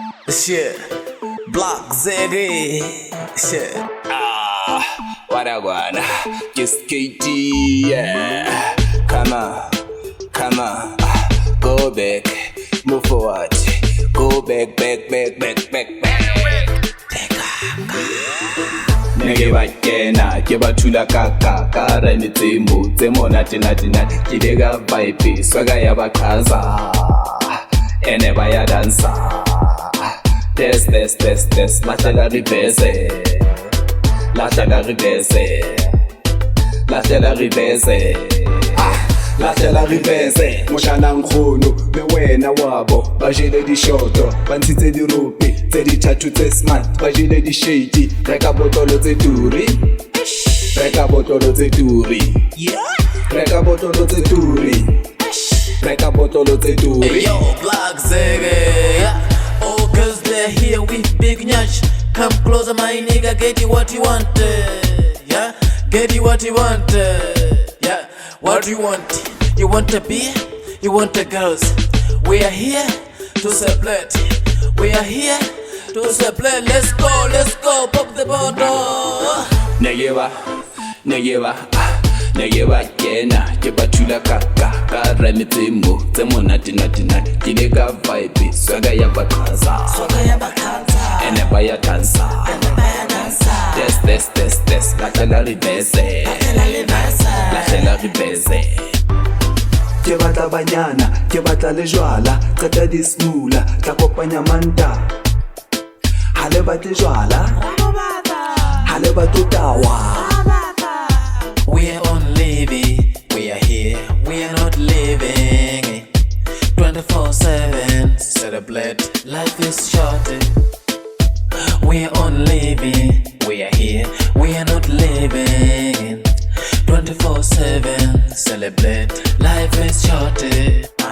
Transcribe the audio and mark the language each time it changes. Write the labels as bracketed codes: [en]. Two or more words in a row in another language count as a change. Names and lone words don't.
[en] Shit, Blaqzik. Shit. What I wanna, just SkayteeSA, yeah. Come on, go back, move forward, go back. [nso] Nege bakena, ke bathula kaka, ka rhyme tse monate nati, ke lega vibe, swaga ya baqhaza, ene baya dansa. Test, lahlela reverse, lahlela reverse, moshana nkgono be wena wabo ba jele dishoto ba ntshitse dirope tse dithathu tse smart ba jele di-shade reka botolo tse turi [en] Hey yo, Blaqzik, yeah. Oh, cause they're here with big nyash. Come closer, my nigga, get you what you want, yeah. Get you what you want, yeah. What you want? You want a beer? You want a girls? We are here to celebrate. We are here to celebrate. Let's go, pop the bottle. [nso] Nege bakena, ke bathula kaka, ka rhyme tse monate nati, ke lega vibe, swaga ya baqhaza, ene baya dansa. Test, lahlela reverse. Ke batla banyana, ke batla le jwala, qeta di smoola, tla kopanya manta. Ha le batle jwala, ha le batle tawa. [en] We are on living, we are here, we are not living 24/7, celebrate, life is short. We are on living, we are here, we are not living 24/7, celebrate, life is short.